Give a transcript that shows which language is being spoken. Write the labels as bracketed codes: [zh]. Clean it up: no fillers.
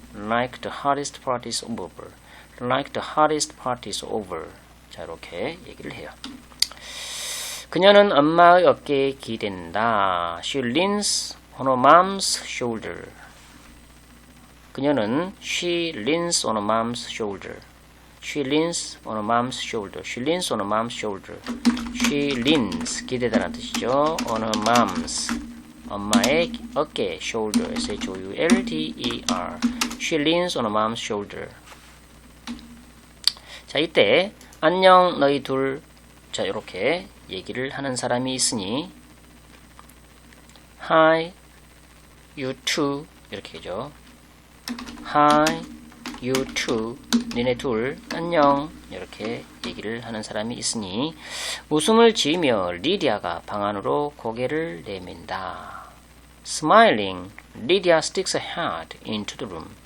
[en] Like the hardest part is over. Like the hardest part is over. [ko] 자, 이렇게 얘기를 해요. 그녀는 엄마의 어깨에 기댄다. [en] She leans on her mom's shoulder. 그녀는 she leans on her mom's shoulder. She leans on her mom's shoulder. She leans on her mom's shoulder. She leans [ko] 기대다라는 뜻이죠. [en] on her mom's [ko] 엄마의 어깨 [en] shoulder S-H-O-U-L-D-E-R She leans on her mom's shoulder. [ko] 자, 이때 안녕 너희 둘 자, 이렇게 얘기를 하는 사람이 있으니 [en] Hi you too [ko] 이렇게 하죠. [en] Hi you too [ko] 니네 둘 안녕 이렇게 얘기를 하는 사람이 있으니 웃음을 지으며 리디아가 방 안으로 고개를 내민다. [en] Smiling, Lydia sticks her head into the room.